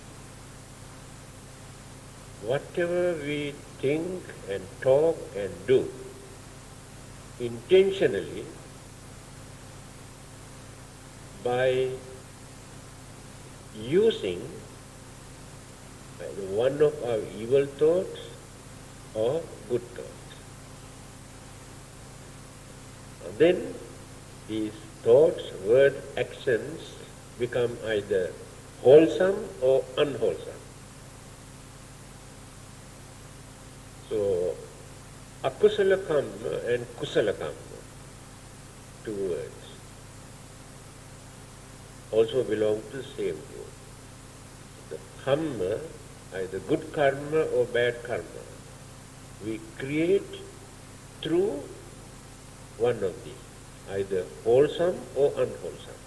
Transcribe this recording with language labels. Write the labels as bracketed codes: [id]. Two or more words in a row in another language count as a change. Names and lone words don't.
[en] Whatever we think and talk and do intentionally by using either one of our evil thoughts or good thoughts. Then these thoughts, words, actions become either wholesome or unwholesome. So, [pi] akusala kamma and kusala kamma, [en] two words, also belong to the same group. The karma, either good karma or bad karma, we create through one of these, either wholesome or unwholesome.